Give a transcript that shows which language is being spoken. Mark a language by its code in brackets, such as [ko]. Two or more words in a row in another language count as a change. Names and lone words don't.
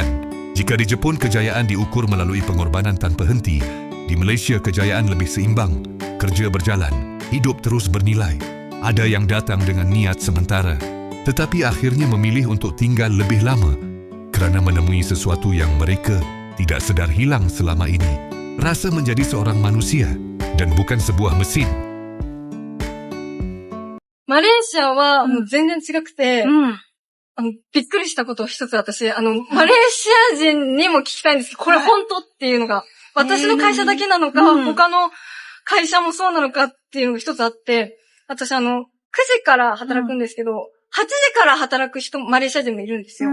[ms] Jika di Jepun kejayaan diukur melalui pengorbanan tanpa henti, di Malaysia kejayaan lebih seimbang, kerja berjalan, hidup terus bernilai. Ada yang datang dengan niat sementara, tetapi akhirnya memilih untuk tinggal lebih lama kerana menemui sesuatu yang mereka tidak sedar hilang selama ini. Rasa menjadi seorang manusia dan bukan sebuah mesin. [ja] マレーシアはもう全然違くて、びっくりしたことを一つ私、マレーシア人にも聞きたいんですけど、これ本当っていうのが、私の会社だけなのか、他の会社もそうなのかっていうのが一つあって、私9時から働くんですけど、8時から働く人、マレーシア人もいるんですよ。